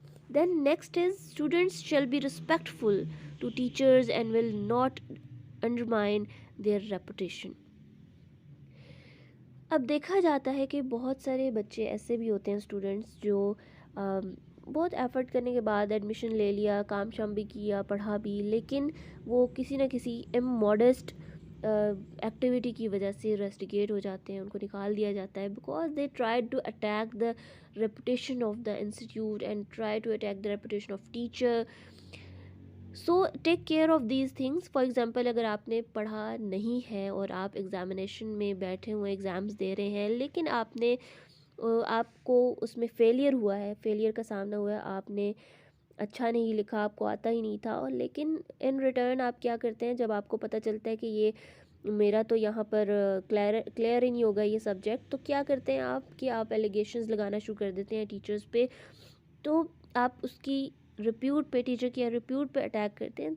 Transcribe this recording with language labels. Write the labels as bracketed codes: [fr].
[en] Then next is students shall be respectful to teachers and will not undermine their reputation. [ur] اب دیکھا جاتا ہے کہ بہت سارے بچے ایسے بھی ہوتے ہیں اسٹوڈنٹس جو بہت ایفرٹ کرنے کے بعد ایڈمیشن لے لیا, کام شام بھی کیا, پڑھا بھی, لیکن وہ کسی نہ کسی ماڈسٹ ایکٹیویٹی کی وجہ سے رسٹیگیٹ ہو جاتے ہیں, ان کو نکال دیا جاتا ہے, [en] Because they tried to attack the reputation of the institute and try to attack the reputation of teacher. So take care of these things. For example, [ur] اگر آپ نے پڑھا نہیں ہے اور آپ ایگزامینیشن میں بیٹھے ہوئے ایگزامز دے رہے ہیں, لیکن آپ کو اس میں فیلئر ہوا ہے, فیلئر کا سامنا ہوا ہے, آپ نے اچھا نہیں لکھا, آپ کو آتا ہی نہیں تھا, اور لیکن [en] in return [ur] آپ کیا کرتے ہیں جب آپ کو پتہ چلتا ہے کہ یہ میرا تو یہاں پر کلیئر ہی نہیں ہوگا یہ سبجیکٹ, تو کیا کرتے ہیں آپ کہ آپ ایلیگیشنز لگانا شروع کر دیتے ہیں ٹیچرز پہ, تو آپ اس کی ریپیوٹ پہ, ٹیچر کی ریپیوٹ پہ اٹیک کرتے ہیں.